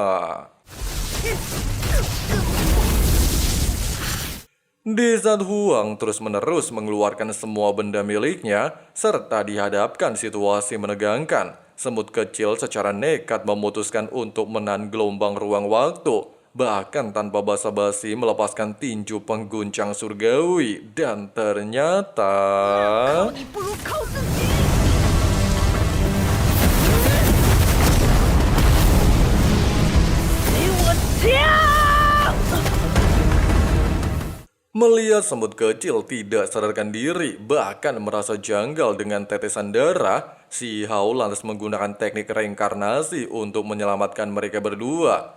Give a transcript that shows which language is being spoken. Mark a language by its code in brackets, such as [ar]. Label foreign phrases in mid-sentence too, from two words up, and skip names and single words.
[id] Di saat Huang terus-menerus mengeluarkan semua benda miliknya, serta dihadapkan situasi menegangkan, semut kecil secara nekat memutuskan untuk menahan gelombang ruang waktu, bahkan tanpa basa-basi melepaskan tinju pengguncang surgawi. Dan ternyata... [zh] 你不如靠自己。 [id] Melihat semut kecil tidak sadarkan diri, bahkan merasa janggal dengan tetesan darah, si Hao lantas menggunakan teknik reinkarnasi untuk menyelamatkan mereka berdua.